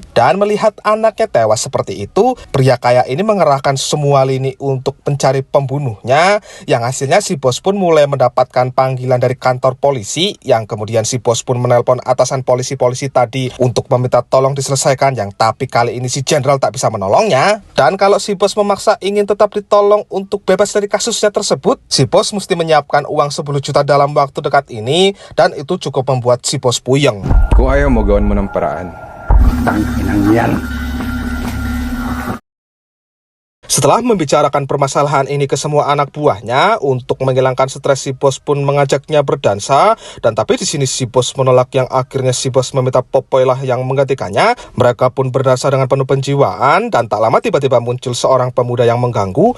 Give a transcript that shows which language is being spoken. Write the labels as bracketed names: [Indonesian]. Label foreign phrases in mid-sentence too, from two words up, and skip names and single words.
[Indonesian] Dan melihat anaknya tewas seperti itu, pria kaya ini mengerahkan semua lini untuk mencari pembunuhnya, yang hasilnya si bos pun mulai mendapatkan panggilan dari kantor polisi, yang kemudian si bos pun menelpon atasan polisi tadi untuk meminta tolong diselesaikan, yang tapi kali ini si jenderal tak bisa menolongnya. Dan kalau si bos memaksa ingin tetap ditolong untuk bebas dari kasusnya tersebut, si bos mesti menyiapkan uang 10 juta dalam waktu dekat ini, dan itu cukup membuat si bos puyeng. [Filipino] Kung ayaw mo, gawan mo ng paraan. Tangkinang yan. [Indonesian] Setelah membicarakan permasalahan ini ke semua anak buahnya, untuk menghilangkan stres si bos pun mengajaknya berdansa, dan tapi di sini si bos menolak, yang akhirnya si bos meminta Popoy lah yang menggantikannya. Mereka pun berdansa dengan penuh penjiwaan, dan tak lama tiba-tiba muncul seorang pemuda yang mengganggu.